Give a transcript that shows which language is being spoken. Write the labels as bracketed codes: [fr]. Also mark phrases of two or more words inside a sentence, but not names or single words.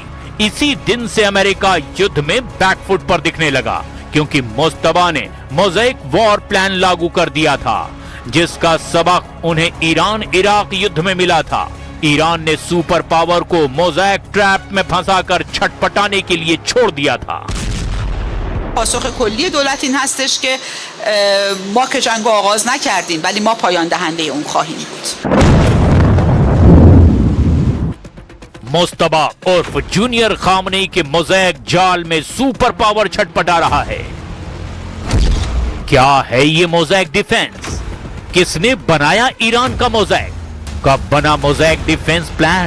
[hi] इसी दिन से अमेरिका युद्ध में बैकफुट पर दिखने लगा, क्योंकि मुस्तफा ने [en] mosaic war plan [hi] लागू कर दिया था, जिसका सबक उन्हें ईरान इराक युद्ध में मिला था। ईरान ने [en] super power [hi] को [en] mosaic trap [hi] में फंसाकर छटपटाने के लिए छोड़ दिया था। [fa] پاسخ کلی دولت این هستش که ما که جنگ رو آغاز نکردیم ولی ما پایان دهنده اون خواهیم بود. [hi] मुस्तफा उर्फ जूनियर खामनेई के मोज़ैक जाल में [en] super power [hi] छटपटा रहा है। क्या है ये [en] mosaic defense? [hi] किसने बनाया ईरान का मोज़ैक? कब बना [en] mosaic defense plan?